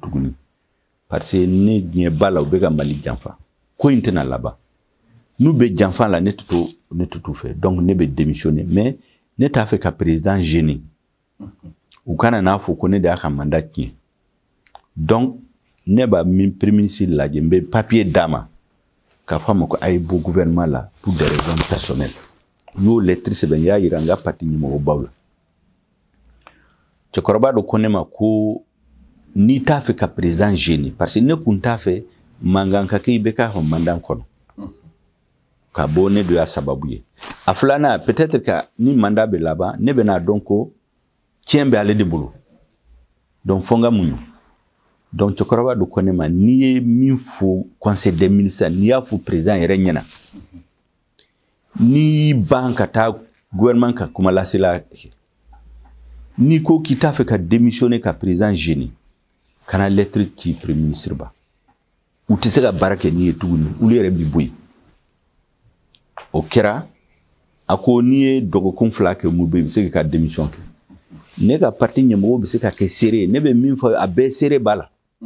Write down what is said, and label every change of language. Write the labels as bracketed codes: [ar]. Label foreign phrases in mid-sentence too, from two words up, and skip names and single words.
[bm] tuguni parce que ne ɲɛ b'a la u bɛ ka Mali janfa ko in tɛna laban n'u bɛ janfa la ne tɛ t'u fɛ donc ne bɛ démissionner mais ne t'a fɛ ka [fr] président gêner [bm] u kana n'a fɔ ko ne de y'a ka mandat tiɲɛ donc ne b'a min [fr] premier ministre [bm] lajɛ n bɛ papier d'a ma k'a fɔ a ma ko a ye bɔ gouvernement la pour [fr] des raisons personnelles [bm] n y'o lettre sɛbɛn n y'a yira n ka parti ɲɛmɔgɔbaw la cɛkɔrɔba dɔ ko ne ma ko n'i t'a fɛ ka [fr] président gêner [bm] parce que ne kun t'a fɛ mankan ka kɛ i bɛ k'a ka mandat kɔnɔ ka bɔ ne de y'a sababu ye a filanan [fr] peut-être que [bm] ni mandat bɛ laban ne bɛna dɔn ko tiɲɛ bɛ ale de bolo donc fo n ka muɲu donc cɛkɔrɔba dɔ ko ne ma n'i ye min fɔ [fr] conseil des ministres [bm] n'i y'a fɔ président yɛrɛ ɲɛna n'i ban ka taa gouvernement ka kuma lasela n'i ko k'i t'a fɛ ka démissionner ka [fr] président gêner [bm] kana lettre ci [fr] premier ministre [bm] ba u tɛ se ka baara kɛ n'i ye tuguni olu yɛrɛ b'i bɔ yen o kɛra a ko n'i ye dɔgɔkun 2 kɛ mun bɛ i bɛ se ka démission kɛ ne ka parti ɲɛmɔgɔw bɛ se ka kɛ seere ne bɛ min fɔ a bɛɛ seere b'a la